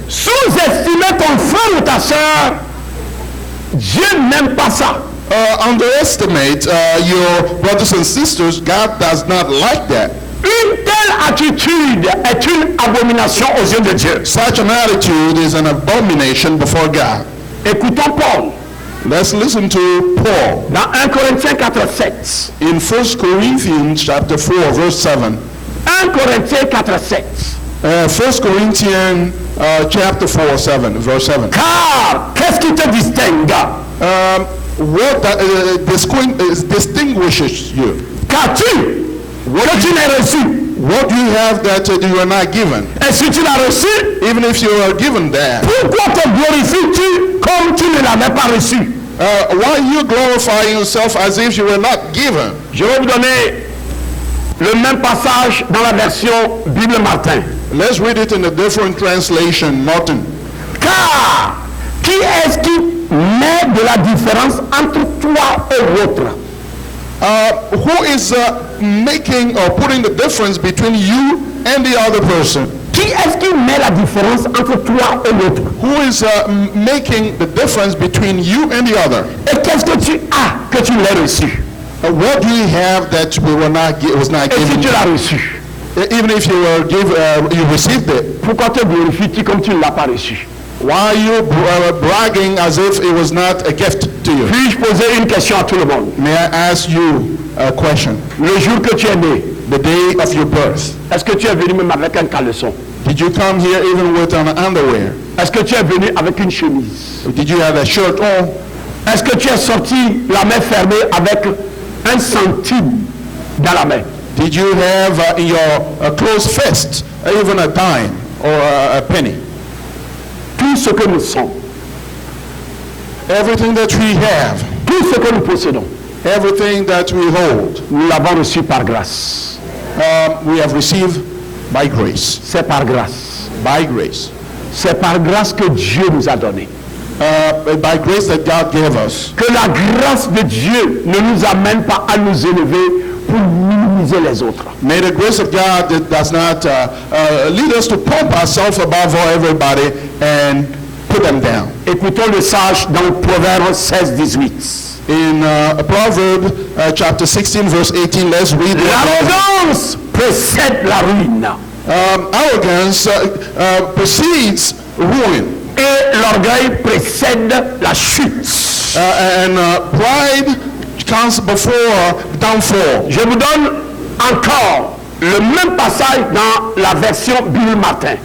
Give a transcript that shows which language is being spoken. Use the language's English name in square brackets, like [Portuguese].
[French] Sous-estimer ton frère ou ta soeur, Dieu n'aime pas ça. [English] Underestimate your brothers and sisters. God does not like that. [French] Une telle attitude est une abomination aux yeux de Dieu. [English] Such an attitude is an abomination before God. [French] Écoutons Paul. [English] Let's listen to Paul. [French] Dans 1 Corinthiens 4:7. [English] In 1 Corinthians chapter 4, verse 7. [French] 1 Corinthiens 4:7. [English] 1 Corinthians chapter 4, 7, verse 7. [French] Car, qu'est-ce qui te distingue? [English] What distinguishes you? [French] Qu'as-tu? Que tu n'as reçu? [English] What do you have that you are not given? [French] Et si tu l'as reçu, [English] Even if you are given that, [French] pourquoi te glorifies-tu comme tu ne l'avais pas reçu? [English] why you glorify yourself as if you were not given? [French] Je vais vous donner le même passage dans la version Bible Martin. [English] Let's read it in a different translation, Martin. [French] Car, qui est-ce qui met de la différence entre toi et l'autre? [English] Who is making or putting the difference between you and the other person? [French] Qui est-ce qui met la différence entre toi et l'autre? [English] Who is making the difference between you and the other? [French] Et qu'est-ce que tu as que tu l'aies reçu? [English] What do you have that was not [French] Et si [English] given? [French] tu l'as reçu, [English] Even if you were you received it, [French] pourquoi te glorifies-tu comme tu ne l'as pas reçu? [English] why are you bragging as if it was not a gift to you? [French] Puis-je poser une question à tout le monde? [English] May I ask you a question? [French] Le jour que tu es né, [English] The day of your birth, [French] est-ce que tu es venu même avec un caleçon? [English] did you come here even with an underwear? [French] Est-ce que tu es venu avec une chemise? [English] Did you have a shirt on? [French] Est-ce que tu es sorti la main fermée avec un centime dans la main? [English] Did you have in your closed fist even a dime or a penny? [French] Tout ce que nous sommes, [English] Everything that we have, [French] tout ce que nous possédons, [English] everything that we hold, [French] nous l'avons reçu par grâce. [English] we have received by grace. [French] C'est par grâce. [English] By grace. [French] C'est par grâce que Dieu nous a donné. [English] By grace that God gave us. [French] Que la grâce de Dieu ne nous amène pas à nous élever pour minimiser les autres. [English] May the grace of God that does not lead us to pump ourselves above everybody and put them down. [French] Écoutons le sage dans Proverbe 16-18. [English] In Proverbs chapter 16 verse 18, let's read it. [French] L'arrogance précède la ruine. [English] Arrogance precedes ruin. [French] Et l'orgueil précède la chute. [English] And pride comes before downfall. [French] Je vous donne encore le même passage dans la version Bill Martin.